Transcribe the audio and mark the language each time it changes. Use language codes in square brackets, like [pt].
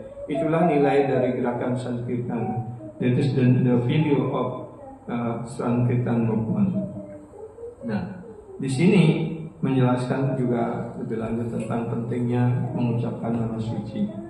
[id] Itulah nilai dari gerakan Sankirtan. [en] That is the video of Sankirtan movement. [id] Nah, di sini menjelaskan juga lebih lanjut tentang pentingnya mengucapkan nama suci.